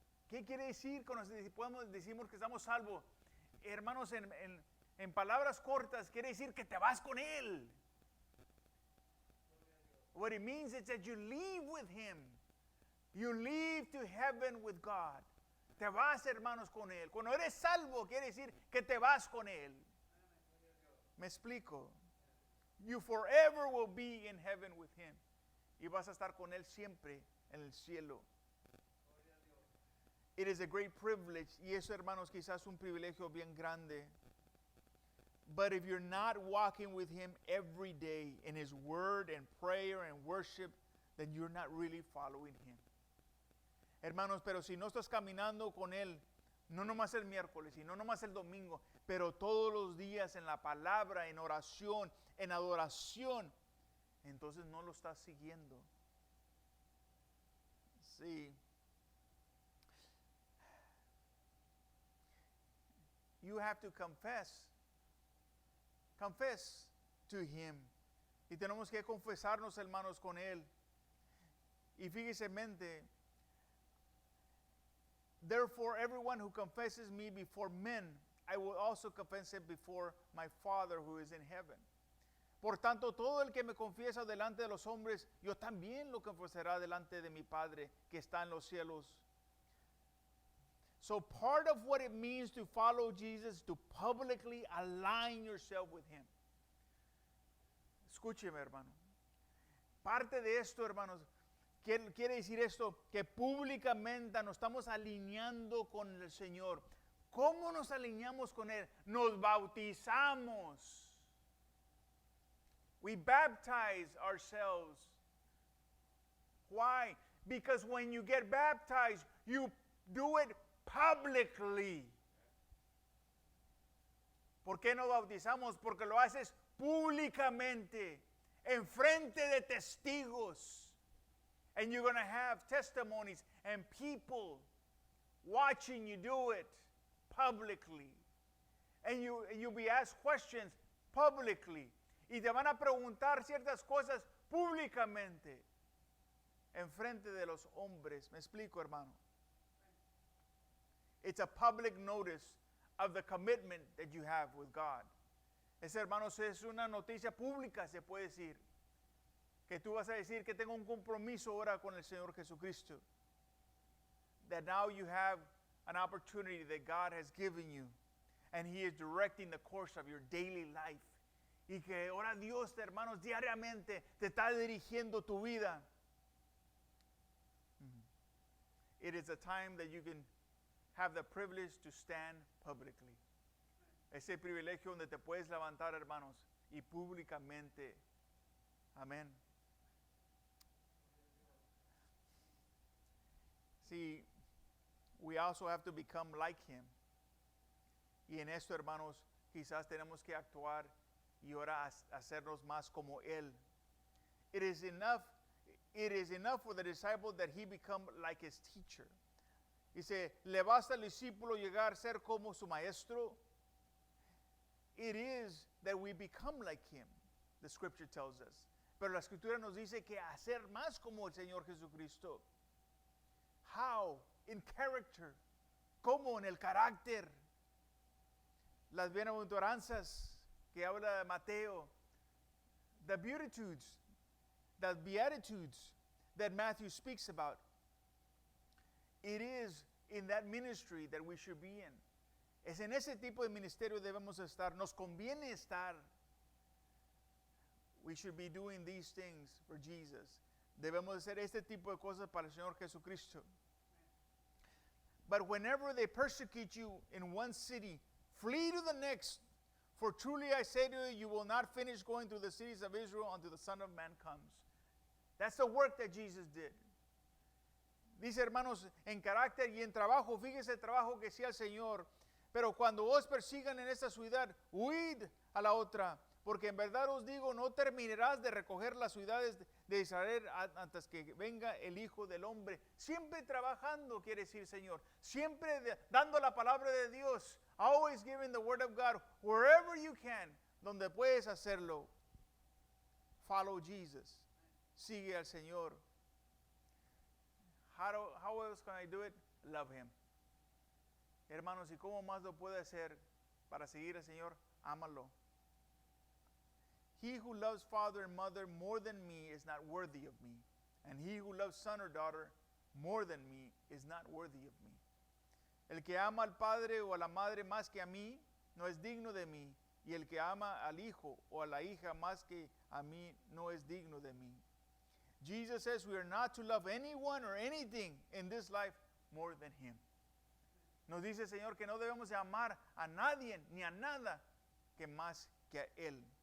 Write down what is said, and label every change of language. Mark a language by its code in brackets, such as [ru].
[es] ¿Qué quiere decir cuando decimos que estamos salvos? Hermanos, en palabras cortas, quiere decir que te vas con Él. [en] What it means is that you leave with Him. You leave to heaven with God. [es] Te vas, hermanos, con Él. Cuando eres salvo, quiere decir que te vas con Él. ¿Me explico? [en] You forever will be in heaven with Him. [es] Y vas a estar con Él siempre en el cielo. [en] It is a great privilege. [es] Y eso, hermanos, quizás un privilegio bien grande. [en] But if you're not walking with Him every day in His word and prayer and worship, then you're not really following Him. [es] Hermanos, pero si no estás caminando con Él, no nomás el miércoles, y no nomás el domingo, pero todos los días en la palabra, en oración, en adoración, entonces no lo estás siguiendo. Sí. [en] You have to confess to Him. [es] Y tenemos que confesarnos, hermanos, con Él. Y fíjese, mente, [en] therefore, everyone who confesses me before men, I will also confess him before my Father who is in heaven. [es] Por tanto, todo el que me confiesa delante de los hombres, yo también lo confesará delante de mi Padre que está en los cielos. [en] So part of what it means to follow Jesus, to publicly align yourself with Him. [es] Escúcheme, hermano. Parte de esto, hermanos, quiere decir esto, que públicamente nos estamos alineando con el Señor. ¿Cómo nos alineamos con Él? Nos bautizamos. [en] We baptize ourselves. Why? Because when you get baptized, you do it publicly. [es] ¿Por qué nos bautizamos? Porque lo haces públicamente, enfrente de testigos. [en] And you're going to have testimonies and people watching you do it publicly. And you'll be asked questions publicly. [es] Y te van a preguntar ciertas cosas públicamente, enfrente de los hombres. ¿Me explico, hermano? [en] It's a public notice of the commitment that you have with God. [es] Ese, hermanos, es una noticia pública, se puede decir. Que tú vas a decir que tengo un compromiso ahora con el Señor Jesucristo. [en] That now you have an opportunity that God has given you. And He is directing the course of your daily life. [es] Y que ahora Dios, hermanos, diariamente te está dirigiendo tu vida. [en] It is a time that you can have the privilege to stand publicly. [es] Ese privilegio donde te puedes levantar, hermanos, y públicamente. Amén. [en] See, we also have to become like Him. [es] Y en esto, hermanos, quizás tenemos que actuar y ahora hacernos más como Él. [en] It is enough for the disciple that he become like his teacher. [es] Dice, ¿le basta al discípulo llegar a ser como su maestro? [en] It is that we become like Him, the scripture tells us. [es] Pero la escritura nos dice que hacer más como el Señor Jesucristo. [en] How? In character. [es] ¿Cómo? En el carácter. Las bienaventuranzas que habla de Mateo. [en] The beatitudes, the beatitudes that Matthew speaks about. It is in that ministry that we should be in. [es] Es en ese tipo de ministerio debemos estar. Nos conviene estar. [en] We should be doing these things for Jesus. [es] Debemos hacer este tipo de cosas para el Señor Jesucristo. [en] But whenever they persecute you in one city, flee to the next. For truly I say to you, you will not finish going through the cities of Israel until the Son of Man comes. That's the work that Jesus did. [es] Dice, hermanos, en carácter y en trabajo, fíjese el trabajo que hacía el Señor. Pero cuando os persigan en esta ciudad, huid a la otra. Porque en verdad os digo, no terminarás de recoger las ciudades de Israel antes que venga el Hijo del Hombre. Siempre trabajando, quiere decir Señor. Siempre dando la palabra de Dios. [en] Always giving the word of God wherever you can. [es] Donde puedes hacerlo. [en] Follow Jesus. [es] Sigue al Señor. [en] How else can I do it? Love Him. [es] Hermanos, ¿y cómo más lo puede hacer para seguir al Señor? Ámalo. [en] He who loves father and mother more than me is not worthy of me. And he who loves son or daughter more than me is not worthy of me. [es] El que ama al padre o a la madre más que a mí no es digno de mí. Y el que ama al hijo o a la hija más que a mí no es digno de mí. [en] Jesus says we are not to love anyone or anything in this life more than Him. [es] Nos dice el Señor que no debemos de amar a nadie ni a nada que más que a Él.